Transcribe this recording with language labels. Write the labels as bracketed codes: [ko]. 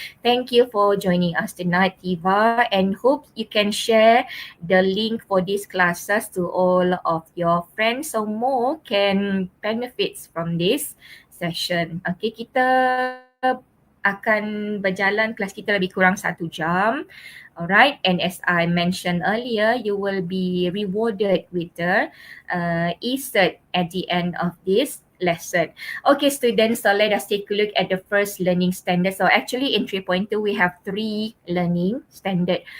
[en] Thank you for joining us tonight, Tiva, and hope you can share the link for these classes to all of your friends so more can benefit from this session. [ms] Okay, kita akan berjalan kelas kita lebih kurang 1 jam. [en] Alright, and as I mentioned earlier, you will be rewarded with the e-cert at the end of this lesson. Okay, students, so let us take a look at the first learning standard. So actually in 3.2, we have 3 learning standard.